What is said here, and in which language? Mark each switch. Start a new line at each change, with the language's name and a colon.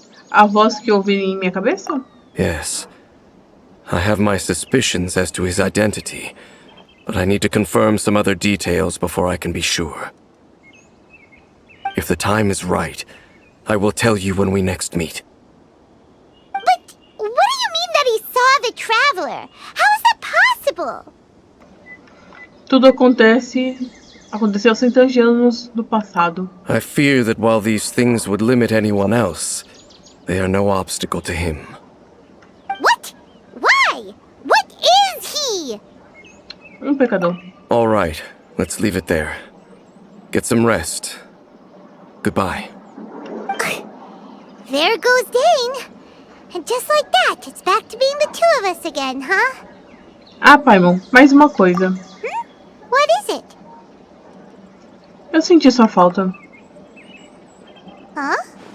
Portuguese: A voz que eu ouvi em minha cabeça?
English: Yes. I have my suspicions as to his identity, but I need to confirm some other details before I can be sure. If the time is right, I will tell you when we next meet. But what do you mean that he saw the traveler? How is that possible?
Portuguese: Tudo aconteceu centenas de anos do passado.
English: I fear that while these things would limit anyone else, they are no obstacle to him. What? Why? What is he?
Portuguese: Pecador.
English: All right, let's leave it there. Get some rest. Goodbye. There goes Dane. And just like that, it's back to being the two of us again, huh?
Portuguese: Ah, Paimon, mais uma coisa.
English: What is it?
Portuguese: Eu senti sua falta.
English: Huh?